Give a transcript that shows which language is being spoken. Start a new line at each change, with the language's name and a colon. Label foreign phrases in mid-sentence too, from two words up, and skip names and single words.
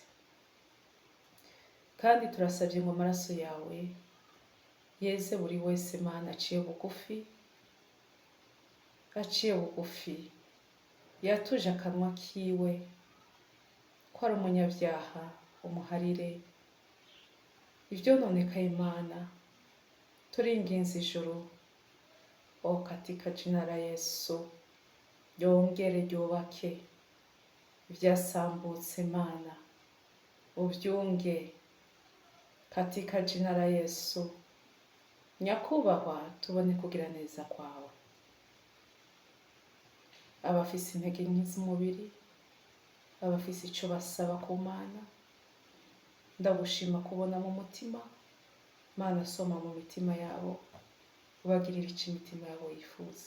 Rundi: Kandi turasabye ngo amaraso yawe yeze buri wese Mana aciye bugufi, yatuje akanwa kiwe ko ari umunyabyaha, umuharire ibyo nonekaye Imana. Turinginze ijuru,
Swahili: katika jina la Yesu,
Rundi: ryongere ryubake ibyasambutse Mana, ubyunge
Swahili: katika jina la Yesu.
Rundi: Nyakubahwa, tubone kugira neza kwawe. Abafise intege nke z'umubiri, abafise ico basaba ku Mana, ndagushima kubona mu mutima Mana, soma mu mitima yabo, ubagirira ico imitima yabo yifuza.